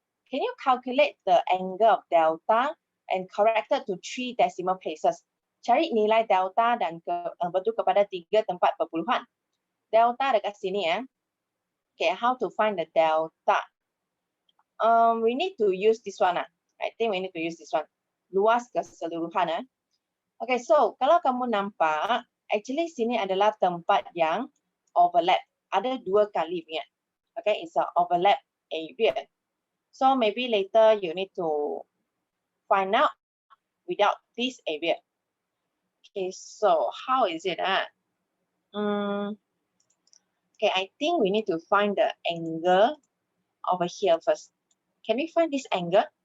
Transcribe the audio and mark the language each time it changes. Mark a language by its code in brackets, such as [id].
[en] Can you calculate the angle of delta and correct it to 3 decimal places? [ms] Cari nilai delta dan bentuk kepada 3 tempat perpuluhan. [en] Delta [ms] dekat sini [en] Okay, how to find the delta? We need to use this one. I think we need to use this one. [ms] Luas keseluruhan. Okay, so kalau kamu nampak, actually sini adalah tempat yang overlap. Ada 2 kali punya. [en] Okay, it's an overlap area. So maybe later you need to find out without this area. Okay, so how is it? Okay, I think we need to find the angle over here first. Can we find this angle?